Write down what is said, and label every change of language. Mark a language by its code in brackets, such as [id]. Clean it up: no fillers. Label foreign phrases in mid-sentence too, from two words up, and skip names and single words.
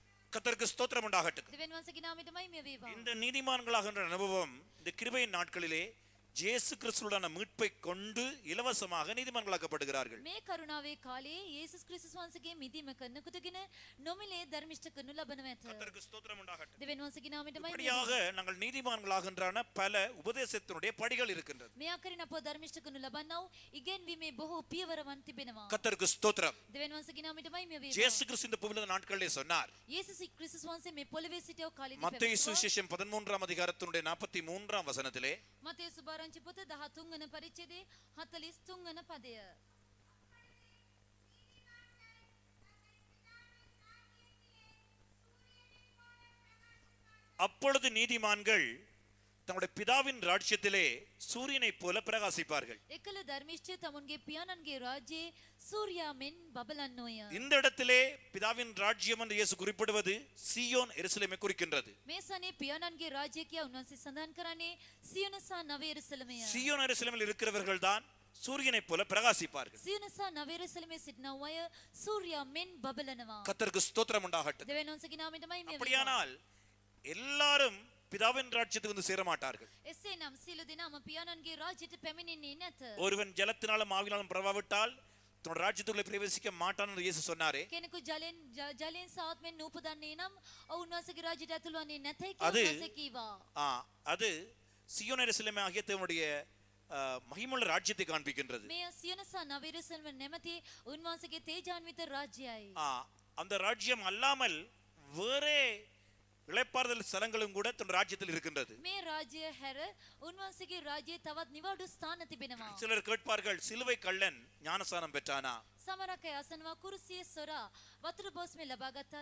[ta] கர்த்தருக்கு ஸ்தோத்திரம் உண்டாகட்டும். [si] දෙවියන් වහන්සේගේ නාමයට මහිම වේවා. [ta] இந்த நீதிமான்களாகின்ற அனுபவம் இந்த கிருபையின் நாட்களிலே இயேசு கிறிஸ்துவுடான மீட்பை கொண்டு இலவசமாக நீதிமான்களாக்கப்படுகிறார்கள். [si] මේ කරුණාවේ කාලයේ යේසුස් ක්‍රිස්තුස් වහන්සේගේ මිදීම කරනකොටගෙන නොමිලේ ධර්මිෂ්ඨ කරනු ලබනව ඇත. [ta] கர்த்தருக்கு ஸ்தோத்திரம் உண்டாகட்டும். [si] දෙවියන් වහන්සේගේ නාමයට මහිම [ta] இப்படியாக நாங்கள் நீதிமான்களாகின்றான பல உபதேசத்தினுடைய படிகள் இருக்கின்றது. [si] මේ ආකාරයෙන් අපව ධර්මිෂ්ඨ කරනු ලබන්නව ඉගෙන්වීමේ බොහෝ පියවරවන් තිබෙනවා. [ta] கர்த்தருக்கு ஸ்தோத்திரம். [si] දෙවියන් වහන්සේගේ නාමයට මහිම වේවා. [ta] இயேசு கிறிஸ்து இந்த பூமியில நாட்களிலே சொன்னார். [si] යේසුස් ක්‍රිස්තුස් වහන්සේ මේ පොළවේ සිටියව කාලෙදී [ta] மத்தேயு சுவிசேஷம் 13ஆம் அதிகாரத்தினுடைய 43ஆம் வசனத்திலே [si] මතේ සුභාරංචි පොත 13 වන පරිච්ඡේදයේ 43 වන පදය. [ta] அப்பொழுது நீதிமான்கள் தங்களுடைய பிதாவின் ராஜ்யத்திலே சூரியனைப் போல பிரகாசிப்பார்கள். [si] එකල ධර්මිෂ්ඨය තමුන්ගේ පියාණන්ගේ රාජ්‍යයේ සූර්යා මෙන් බබලන්නෝය. [ta] இந்த இடத்திலே பிதாவின் ராஜ்யம் என்று இயேசு குறிப்பிடுவது சீயோன் எருசலேமை குறிக்கின்றது. [si] මේ සනේ පියාණන්ගේ රාජ්‍ය කියා උන්වහන්සේ සඳහන් කරන්නේ සියොන සහ නව එරුසලමය. [ta] சீயோன் எருசலேமில் இருக்கிறவர்கள் தான் சூரியனைப் போல பிரகாசிப்பார்கள். [si] සියොන සහ නව එරුසලමේ සිටින අය සූර්යා මෙන් බබලනවා. [ta] கர்த்தருக்கு ஸ்தோத்திரம் உண்டாகட்டும். [si] දෙවියන් වහන්සේගේ නාමයට මහිම වේවා. [ta] அப்படியானால் எல்லாரும் பிதாவின் ராஜ்யத்துக்கு வந்து சேர மாட்டார்கள். [si] එසේනම් සියලු දෙනාම පියාණන්ගේ රාජ්‍යයට පැමිණෙන්නේ නැත. [ta] ஒருவன் ஜலத்தினாலும் ஆவினாலும் பிரவாவிட்டால் தன் ராஜ்யத்துக்குள்ளே பிரவேசிக்க மாட்டான் என்று இயேசு சொன்னாரே. [si] කෙනෙකු ජලයෙන් සහ ආත්මෙන් නූපදන්නේ නම් ඔවුන් වහන්සේගේ රාජ්‍යයට ඇතුළු වන්නේ නැතයි [ta] அது [si] කියලා වහන්සේ කීවා. [ta] அது சீயோன் எருசலேமை ஆகிய தேவனுடைய மகிமுள்ள ராஜ்யத்தை காண்பிக்கின்றது. [si] මේ සියොන සහ නව එරුසලම නැමැති උන්වහන්සේගේ තේජාන්විත රාජ්‍යයයි. [ta] அந்த ராஜ்யம் அல்லாமல் வேறே இளைப்பாறுதல் ஸ்தலங்களும் கூட தன் ராஜ்யத்தில் இருக்கின்றது. [si] මේ රාජ්‍ය හැර උන්වහන්සේගේ රාජ්‍යයේ තවත් නිවාඩු ස්ථාන තිබෙනවා. [ta] சிலர் கேட்பார்கள், சிலுவை கள்ளன் ஞானஸ்நானம் பெற்றானா? [si] සමහරක් අය අසනවා කුරුසියේ සොරා වතුර බොස්මේ ලබා ගත්තාද?